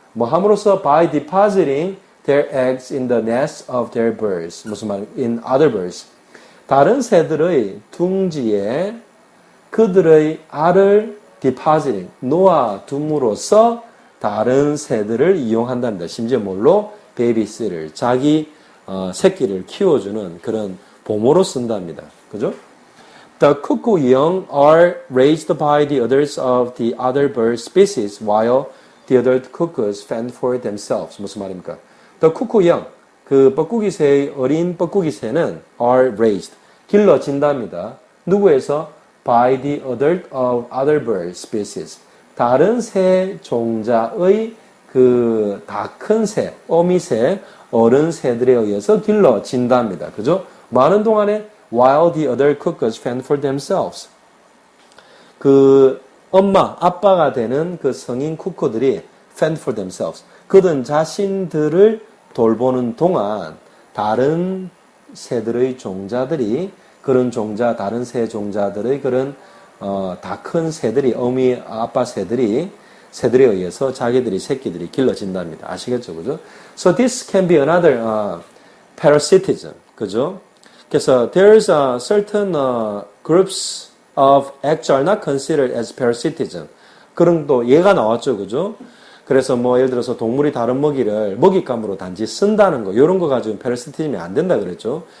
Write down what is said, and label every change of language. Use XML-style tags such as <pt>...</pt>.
<ko>뭐 함으로써</ko> <en>by depositing their eggs in the nests of their birds.</en> <ko>무슨 말?</ko> <en>In other birds.</en> <ko>다른 새들의 둥지에 그들의 알을</ko> <en>depositing,</en> <ko>놓아둠으로써 다른 새들을 이용한답니다. 심지어 뭘로? babysitter. 자기 새끼를 키워주는 그런 보모로 쓴답니다. 그죠?</ko> <en>The cuckoo young are raised by the others of the other bird species while the adult cuckoos fend for themselves.</en> <ko>무슨 말입니까?</ko> <en>The cuckoo young,</en> <ko>그 뻐꾸기 새의 어린 뻐꾸기 새는</ko> <en>are raised,</en> <ko>길러진답니다. 누구에서?</ko> <en>By the adult of other bird species.</en> <ko>다른 새 종자의 그 다 큰 새, 어미새, 어른 새들에 의해서 길러진답니다. 그죠? 많은 동안에</ko> <en>while the other cuckoos fend for themselves.</en> <ko>그 엄마, 아빠가 되는 그 성인 쿠코들이</ko> <en>fend for themselves.</en> <ko>그들 자신들을 돌보는 동안 다른 새들의 종자들이 그런 종자, 다른 새 종자들의 그런 다 큰 새들이, 어미, 아빠 새들에 의해서 자기들이 새끼들이 길러진답니다. 아시겠죠? 그죠?</ko> <en>So this can be another parasitism.</en> <ko>그죠?</ko> <en>그래서 there's a certain groups of acts are not considered as parasitism.</en> <ko>그런 또 예가 나왔죠. 그죠? 그래서 뭐 예를 들어서 동물이 다른 먹이를 먹잇감으로 단지 쓴다는 거, 이런 거 가지고 패러시티즘이 안 된다 그랬죠.</ko>